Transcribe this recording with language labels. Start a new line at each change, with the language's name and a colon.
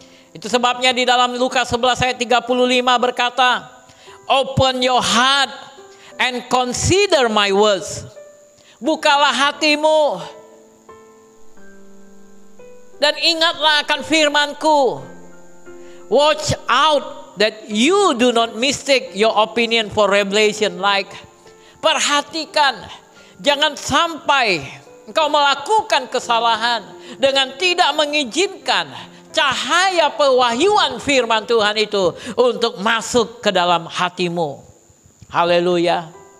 Indonesian: Itu sebabnya di dalam Lukas 11 ayat 35 berkata,
English: open your heart and consider my words.
Indonesian: Bukalah hatimu dan ingatlah akan firmanku.
English: Watch out that you do not mistake your opinion for revelation light.
Indonesian: Perhatikan, jangan sampai engkau melakukan kesalahan dengan tidak mengizinkan cahaya pewahyuan firman Tuhan itu untuk masuk ke dalam hatimu. Haleluya.